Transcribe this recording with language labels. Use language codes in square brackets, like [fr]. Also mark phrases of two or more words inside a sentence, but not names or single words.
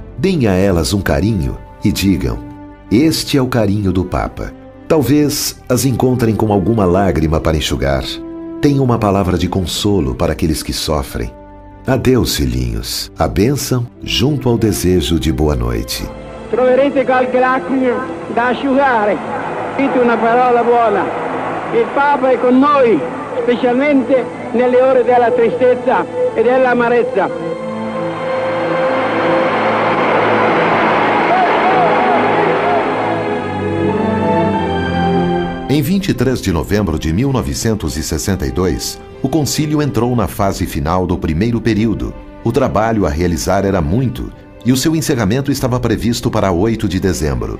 [pt] Deem a elas um carinho e digam: este é o carinho do Papa. Talvez as encontrem com alguma lágrima para enxugar. Tenham uma palavra de consolo para aqueles que sofrem. Adeus, filhinhos. A bênção junto ao desejo de boa noite. [it] Troverete qualche lacrima da asciugare. Dite una parola buona. Il Papa è con noi, specialmente nelle ore della tristezza e della amarezza. [pt] Em 23 de novembro de 1962, o concílio entrou na fase final do primeiro período. O trabalho a realizar era muito, e o seu encerramento estava previsto para 8 de dezembro.